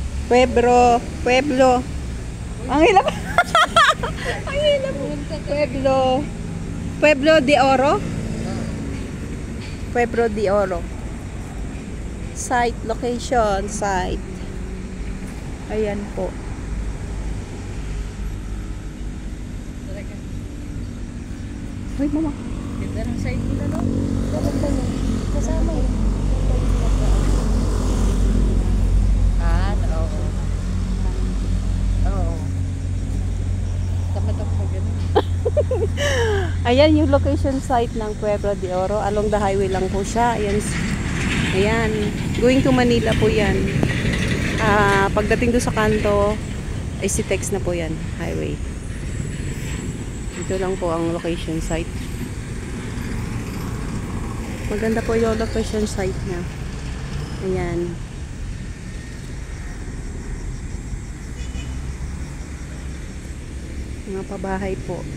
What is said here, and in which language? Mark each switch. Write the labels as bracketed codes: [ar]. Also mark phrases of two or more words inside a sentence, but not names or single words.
[tl] Pueblo. Ang hirap. Ang hirap. Pueblo de Oro. Pueblo de Oro. [en] Site, location, site. [tl] Ayan po. Uy, mama. Ganda ng site nila, no? Maganda yun. Kasama yun. Oo. Oo. Tapat ako ganun. Ayan yung [en] location site [tl] ng Pueblo de Oro. [en] Along the highway [tl] lang po siya. Ayan. Ayan. [en] Going to Manila [tl] po yan. Pagdating doon sa kanto, ay si text na po yan. Highway. Ito lang po ang [en] location site. [tl] Maganda po yung [en] location site [tl] niya. Ayan. Mga pabahay po.